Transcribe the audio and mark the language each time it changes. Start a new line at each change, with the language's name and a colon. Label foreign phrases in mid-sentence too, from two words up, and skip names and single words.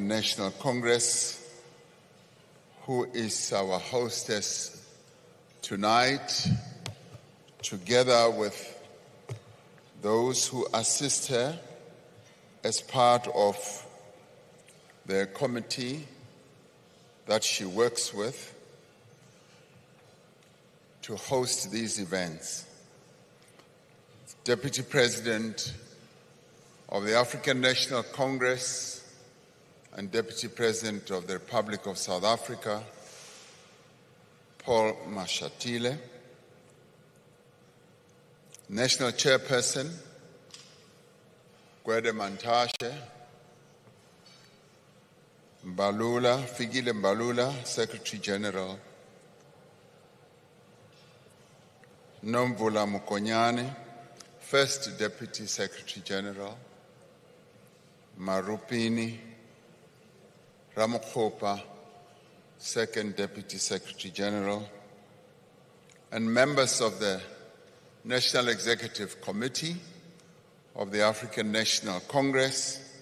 English: National Congress, who is our hostess tonight, together with those who assist her as part of the committee that she works with to host these events. Deputy President of the African National Congress and Deputy President of the Republic of South Africa, Paul Mashatile, National Chairperson, Gwede Mantashe, Mbalula, Fikile Mbalula, Secretary General, Nomvula Mukonyane, First Deputy Secretary General, Marupini Ramokhopa, Second Deputy Secretary General, and members of the National Executive Committee of the African National Congress,